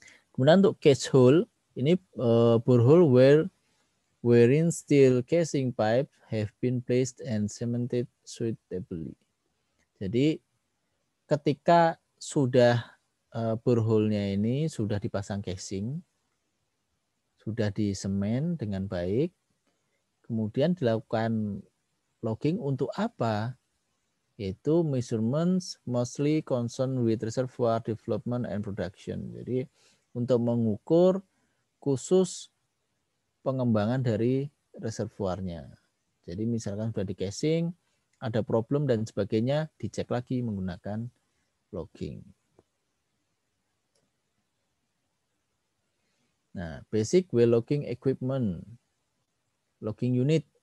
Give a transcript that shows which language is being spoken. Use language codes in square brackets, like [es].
[id] Kemudian untuk [en] case hole, ini borehole wherein steel casing pipe have been placed and cemented suitably. [id] Jadi ketika sudah borehole-nya ini sudah dipasang casing, sudah disemen dengan baik, kemudian dilakukan logging untuk apa? Yaitu [en] measurements mostly concerned with reservoir development and production. [id] Jadi untuk mengukur khusus pengembangan dari reservoirnya. Jadi misalkan sudah di casing, ada problem dan sebagainya, dicek lagi menggunakan logging. [en] Nah, basic well logging equipment, logging unit.